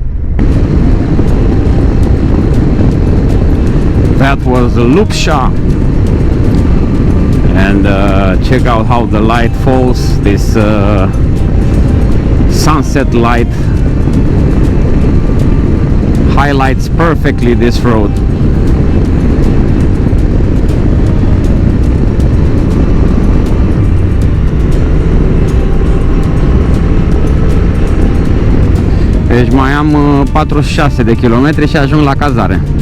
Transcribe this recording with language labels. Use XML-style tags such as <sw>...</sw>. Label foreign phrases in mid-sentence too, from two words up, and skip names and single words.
<en>That was Lupșa, and check out how the light falls. This sunset light highlights perfectly this road.</en> <ro>Deci mai am 46 de kilometri și ajung la cazare.</ro>